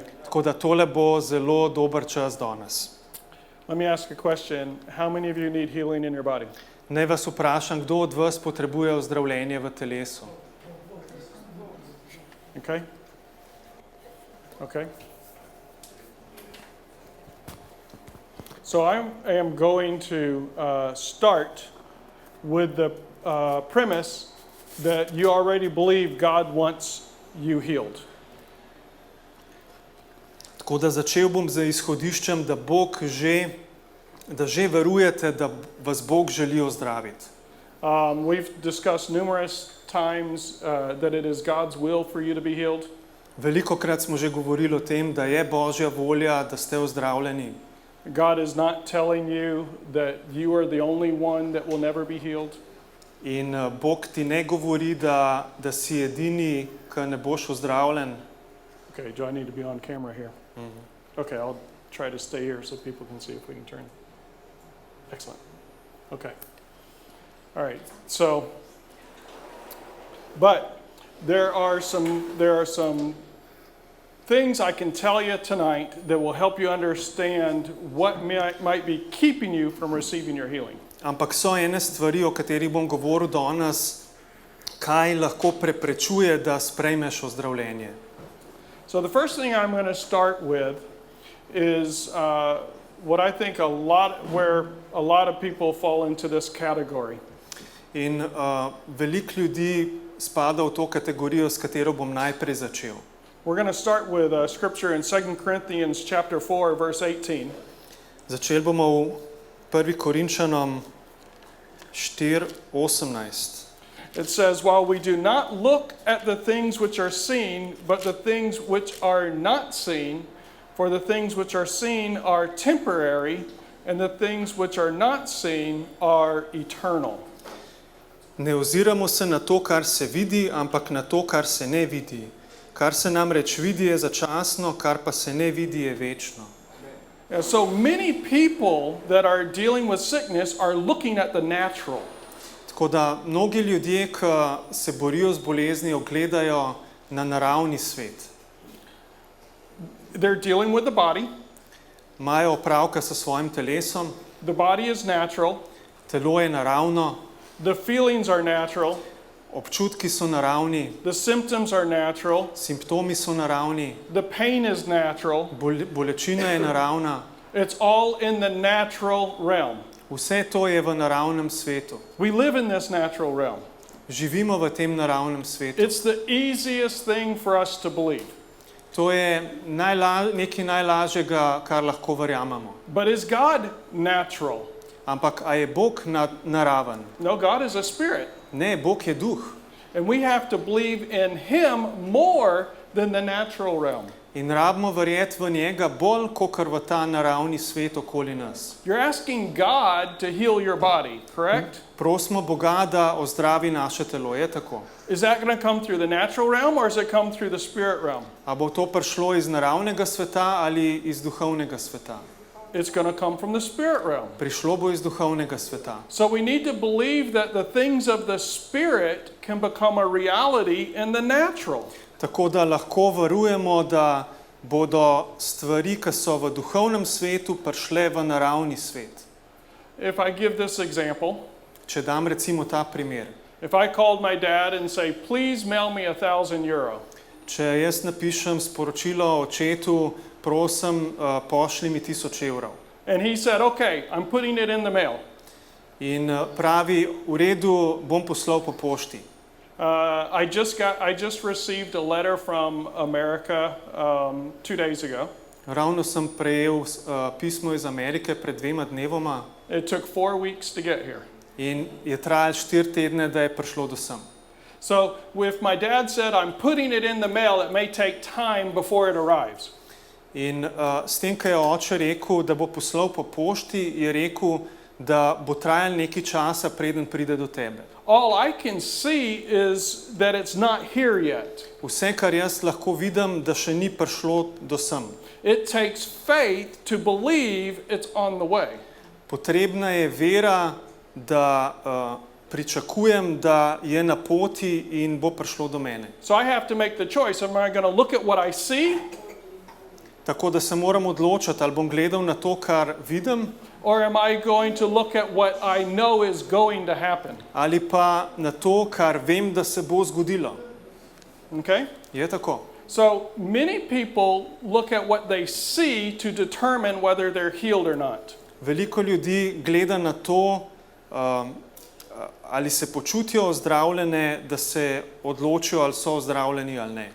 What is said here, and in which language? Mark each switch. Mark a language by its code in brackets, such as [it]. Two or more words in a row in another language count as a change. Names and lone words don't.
[sl] Tako da tole bo zelo dober čas danes. [en] Let me ask a question. How many of you need healing in your body? [sl] Naj vas vprašam, kdo od vas potrebuje ozdravljenje v telesu? [en] Okay? Okay. So I am going to start with the premise that you already believe God wants you healed. [sl] Tako da začel bom z izhodiščem, da že verujete, da vas Bog želi ozdraviti. [en] We've discussed numerous times that it is God's will for you to be healed. [sl] Velikokrat smo že govorili o tem, da je Božja volja, da ste ozdravljeni. [en] God is not telling you that you are the only one that will never be healed. [sl] In Bog ti ne govori, da si edini, ki ne boš ozdravljen. [en] Okay, do I need to be on camera here? Okay, I'll try to stay here so people can see if we can turn. Excellent. Okay. All right. So, but there are some things I can tell you tonight that will help you understand what might be keeping you from receiving your healing. [sl] Ampak so ene stvari, o katerih bom govoril danes, kaj lahko preprečuje, da sprejmeš ozdravljenje. [en] So the first thing I'm going to start with is what I think where a lot of people fall into this category. [sl] In veliko ljudi spada v to kategorijo, s katero bom najprej začel. [en] We're going to start with scripture in 2 Corinthians chapter 4 verse 18. [sl] Začeli bomo v 1. Korinčanom 4:18. [en] It says, while we do not look at the things which are seen, but the things which are not seen, for the things which are seen are temporary, and the things which are not seen are eternal. [sl] Ne oziramo se na to, kar se vidi, ampak na to, kar se ne vidi. Kar se namreč vidi, je začasno, kar pa se ne vidi, je večno. [en] And so many people that are dealing with sickness are looking at the natural. [sl] Tako da mnogi ljudje, ki se borijo z boleznijo, gledajo na naravni svet. [en] They're dealing with the body. [sl] Imajo opravka s svojim telesom, [en] The body is natural. [sl] telo je naravno, [en] The feelings are natural. [sl] občutki so naravni, [en] The symptoms are natural. [sl] simptomi so naravni, [en] The pain is natural. [sl] bolečina je naravna. [en] It's all in the natural realm. [sl] Vse to je v naravnem svetu. [en] We live in this natural realm. [sl] Živimo v tem naravnem svetu. [en] It's the easiest thing for us to believe. [sl] To je nekaj najlažjega, kar lahko verjamemo. [en] But is God natural? [sl] Ampak a je Bog naraven? [en] No, God is a spirit. [sl] Ne, Bog je duh. [en] And we have to believe in Him more than the natural realm. [sl] In rabimo verjeti v njega bolj, kakor v ta naravni svet okoli nas. [en] You're asking God to heal your body, correct? [sl] Prosimo Boga, da ozdravi naše telo, je tako? [en] Is that going to come through the natural realm or does it come through the spirit realm? [sl] A bo to prišlo iz naravnega sveta ali iz duhovnega sveta? [en] It's going to come from the spirit realm. [sl] Prišlo bo iz duhovnega sveta. [en] So we need to believe that the things of the spirit can become a reality in the natural. [sl] Tako da lahko verujemo, da bodo stvari, ki so v duhovnem svetu, prišle v naravni svet. [en] If I give this example, [sl] Če dam recimo ta primer. [en] if I called my dad and say, please mail me €1,000, [sl] Če jaz napišem sporočilo očetu, prosim, pošlji mi 1000 evrov. [en] and he said, okay, I'm putting it in the mail. [sl] In pravi, v redu, bom poslal po pošti. [en] I just received a letter from America 2 days ago. [sl] Ravno sem prejel pismo iz Amerike pred 2 dnevoma [en] It took 4 weeks to get here. [sl] in je trajalo 4 tedne, da je prišlo do sem. [en] So if my dad said, I'm putting it in the mail, it may take time before it arrives. [sl] In s tem, ko je oče rekel, da bo poslal po pošti, je rekel, da bo trajalo nekaj časa, preden pride do tebe. [en] All I can see is that it's not here yet. [sl] Vse, kar jaz lahko vidim, da še ni prišlo do sem. [en] It takes faith to believe it's on the way. [sl] Potrebna je vera, da pričakujem, da je na poti in bo prišlo do mene. [en] So I have to make the choice. Am I going to look at what I see, [sl] Tako da se moram odločiti, ali bom gledal na to, kar vidim, [en] or am I going to look at what I know is going to happen? [sl] ali pa na to, kar vem, da se bo zgodilo. [en] Okay? [sl] Je tako? [en] So many people look at what they see to determine whether they're healed or not. [sl] Veliko ljudi gleda na to, ali se počutijo ozdravljene, da se odločijo, ali so ozdravljeni ali ne.